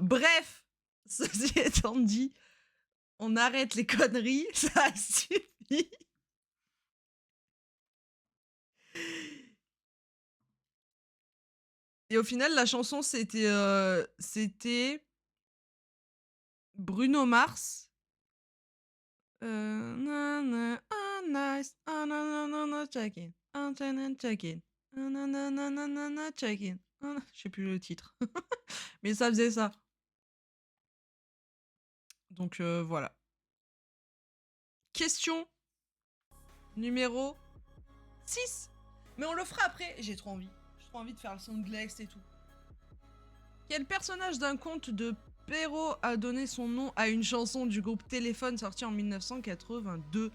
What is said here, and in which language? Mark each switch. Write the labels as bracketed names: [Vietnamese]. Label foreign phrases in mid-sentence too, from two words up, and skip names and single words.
[French] Bref, ceci étant dit, on arrête les conneries. Ça suffit. Et au final, la chanson, c'était Bruno Mars. [English] Nana, oh, nice. Oh, no, no, no, no, check in. Oh, check in. Oh, no, no, no, no, no, no, check in. Oh, no. [French] Je sais plus le titre. Mais ça faisait ça. Donc voilà. Question numéro 6. Mais on le fera après. J'ai trop envie. J'ai trop envie de faire le son de Glex et tout. Quel personnage d'un conte de Perrault a donné son nom à une chanson du groupe Téléphone sortie en 1982?